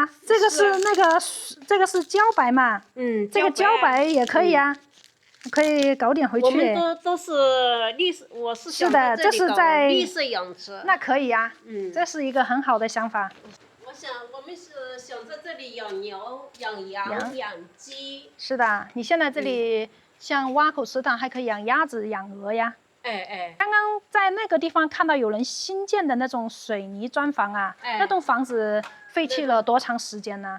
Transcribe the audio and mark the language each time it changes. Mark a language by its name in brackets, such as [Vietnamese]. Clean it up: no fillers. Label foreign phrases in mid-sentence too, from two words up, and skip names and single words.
[Chinese] 這個是那個，這個是茭白嘛。這個茭白也可以啊。可以搞點回去。我們都是綠色，我是想在這裡搞綠色養殖。那可以啊，這是一個很好的想法。我們是想在這裡養牛、養羊、養雞。是的，你現在這裡像挖口池塘還可以養鴨子、養鵝呀。剛剛在那個地方看到有人新建的那種水泥磚房啊，那棟房子廢棄了多長時間呢？